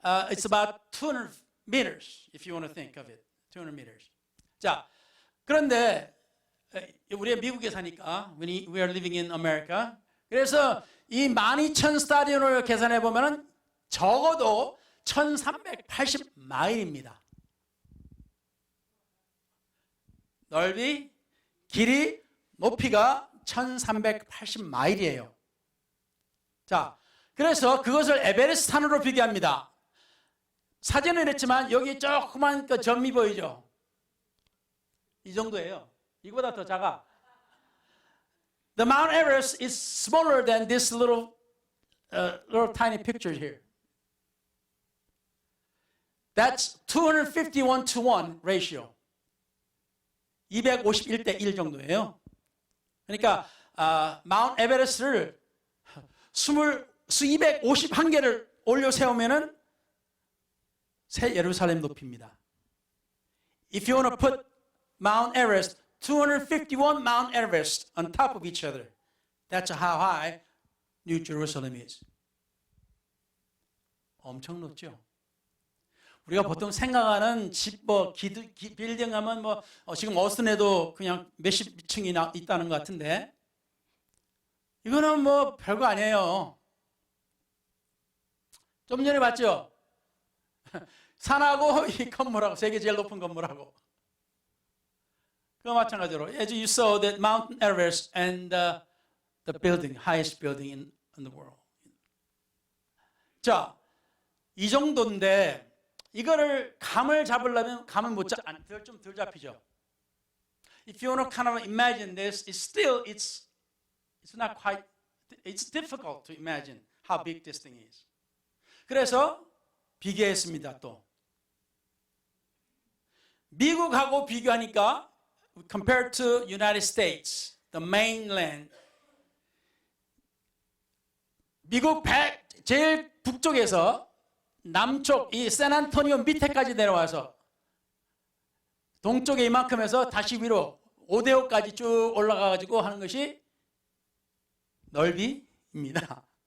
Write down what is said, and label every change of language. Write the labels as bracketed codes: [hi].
[en] It's about 200 meters if you want to think of it. 200 meters. [ko] 자, 그런데 우리가 미국에 사니까 [en] we are living in America. [ko] 그래서 이 12,000 스타디온을 계산해 보면은 적어도 1,380 마일입니다. 넓이, 길이, 높이가 1,380 마일이에요. 자, 그래서 그것을 에베레스트 산으로 비교합니다. 사진은 했지만 여기 조그만 그 점이 보이죠? 이 정도예요. 이거보다 더 작아. [en] The Mount Everest is smaller than this little tiny picture here. That's 251 to 1 ratio. [ko] 251대 1 정도예요. 그러니까 마운트 에베레스트를 251개를 올려 세우면은 새 예루살렘 높이입니다. [en] If you want to put Mount Everest, 251 Mount Everest on top of each other, that's how high New Jerusalem is. [ko] 엄청 높죠. 우리가 보통 생각하는 집, 빌딩 하면 지금 어스틴에도 그냥 몇십 층이 있다는 것 같은데, 이거는 별거 아니에요. 좀 전에 봤죠? 산하고 이 건물하고, 세계 제일 높은 건물하고. 그거 마찬가지로, [en] as you saw that Mount Everest and the building, highest building in the world. [ko] 자, 이 정도인데, 이거를 감을 잡으려면 감은 좀 덜 잡히죠. [en] If you want to kind of imagine this, it's not quite, it's difficult to imagine how big this thing is. [ko] 그래서 비교했습니다. 또 미국하고 비교하니까 [en] compared to United States, the mainland, [ko] 미국 제일 북쪽에서 남쪽 이 샌안토니오 밑에까지 내려와서 동쪽에 이만큼 해서 다시 위로 오데오까지 쭉 올라가가지고 하는 것이 넓이입니다.